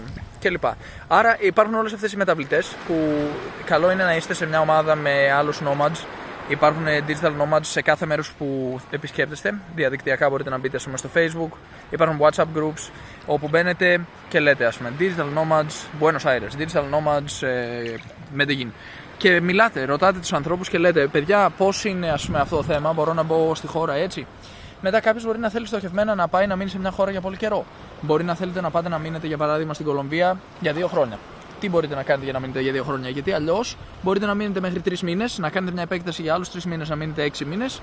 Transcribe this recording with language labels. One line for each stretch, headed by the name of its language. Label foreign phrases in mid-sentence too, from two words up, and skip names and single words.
Greek: Κλπ. Άρα υπάρχουν όλες αυτές οι μεταβλητές που καλό είναι να είστε σε μια ομάδα με άλλους nomads. Υπάρχουν
English: digital nomads
Greek: σε κάθε μέρος που επισκέπτεστε. Διαδικτυακά μπορείτε να μπείτε στο Facebook. Υπάρχουν WhatsApp groups όπου μπαίνετε και λέτε, ας πούμε,
English: digital nomads Buenos Aires, digital nomads Medellín.
Greek: Και μιλάτε, ρωτάτε τους ανθρώπους και λέτε, παιδιά, πώς είναι, ας πούμε, αυτό το θέμα, μπορώ να μπω στη χώρα έτσι. Μετά κάποιος μπορεί να θέλει στοχευμένα να πάει να μείνει σε μια χώρα για πολύ καιρό. Μπορεί να θέλετε να πάτε να μείνετε, για παράδειγμα, στην Κολομβία για 2 χρόνια. Τι μπορείτε να κάνετε για να μείνετε για 2 χρόνια? Γιατί αλλιώς μπορείτε να μείνετε μέχρι 3 μήνες, να κάνετε μια επέκταση για άλλους 3 μήνες, να μείνετε 6 μήνες.